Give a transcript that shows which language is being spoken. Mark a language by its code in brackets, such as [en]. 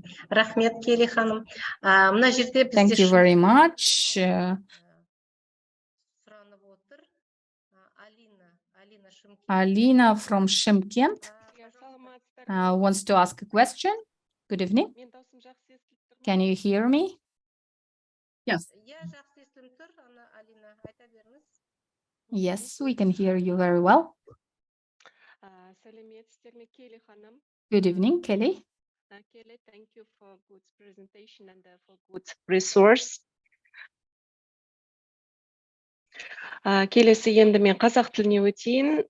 [kk] Рахмет, Келли ханым. Мына жерде бізде [en] Thank you very much. [kk] сұранып отыр. Алина Шымкент. [en] Alina from Shymkent wants to ask a question. Good evening. Can you hear me? Yes. Я жақсы естіліп тұр, Алина, айта беріңіз. Yes, we can hear you very well. [kk] Сәлеметсіздер ме, Келли ханым? [en] Good evening, Kelly. Kelly, thank you for good presentation and for good resource. [kk] Келесі енді мен қазақ тіліне өтейін.